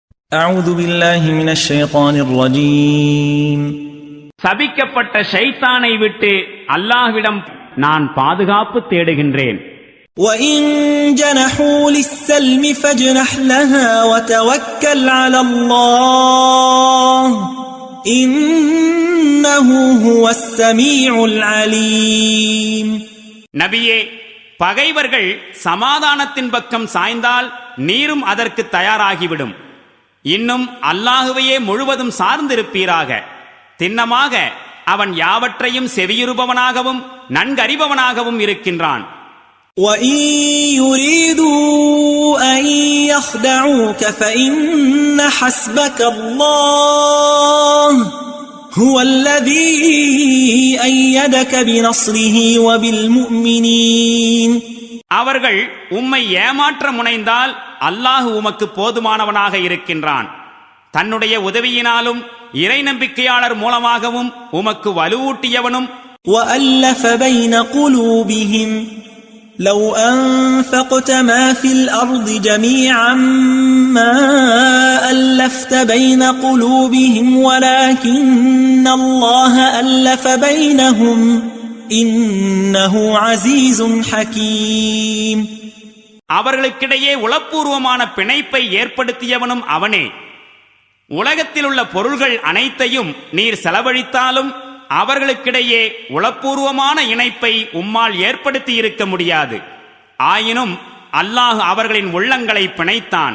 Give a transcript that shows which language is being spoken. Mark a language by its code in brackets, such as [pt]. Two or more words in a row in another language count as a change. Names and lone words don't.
[ar] أعوذ بالله من الشيطان الرجيم. [ta] சபிக்கப்பட்ட ஷைத்தானை விட்டு அல்லாஹ்விடம் நான் பாதுகாப்பு தேடுகின்றேன். [ar] وَإِن جَنَحُوا لِلسَّلْمِ فَاجْنَحْ لَهَا وَتَوَكَّلْ عَلَى اللَّهِ إِنَّهُ هُوَ السَّمِيعُ الْعَلِيمُ. [ta] நபியே, பகைவர்கள் சமாதானத்தின் பக்கம் சாய்ந்தால் நீரும் அதற்கு தயாராகிவிடும். இன்னும் அல்லாஹுவையே முழுவதும் சார்ந்திருப்பீராக. திண்ணமாக அவன் யாவற்றையும் செவியுறுபவனாகவும் நன்கறிபவனாகவும் இருக்கின்றான். [ar] وَإِن يُرِيدُوا أَن يَخْدَعُوكَ فَإِنَّ حَسْبَكَ اللَّهُ هُوَ الَّذِي أَيَّدَكَ بِنَصْرِهِ وَبِالْمُؤْمِنِينَ. [ta] அவர்கள் உம்மை ஏமாற்ற முனைந்தால் அல்லாஹ் உமக்கு போதுமானவனாக இருக்கின்றான். தன்னுடைய உதவியினாலும் இறை நம்பிக்கையாளர் மூலமாகவும் உமக்கு வலுவூட்டியவனும். [ar] وَأَلَّفَ بَيْنَ قُلُوبِهِمْ لَوْ أَنفَقْتَ مَا فِي الْأَرْضِ جَمِيعًا مَا أَلَّفْتَ بَيْنَ قُلُوبِهِمْ وَلَكِنَّ اللَّهَ أَلَّفَ بَيْنَهُمْ إِنَّهُ عَزِيزٌ حَكِيمٌ. [ta] அவர்களுக்கிடையே உளப்பூர்வமான பிணைப்பை ஏற்படுத்தியவனும் அவனே. உலகத்தில் உள்ள பொருள்கள் அனைத்தையும் நீர் செலவழித்தாலும் அவர்களுக்கிடையே உளப்பூர்வமான இணைப்பை உம்மால் ஏற்படுத்தி இருக்க முடியாது. ஆயினும் அல்லாஹ் அவர்களின் உள்ளங்களை பிணைத்தான்.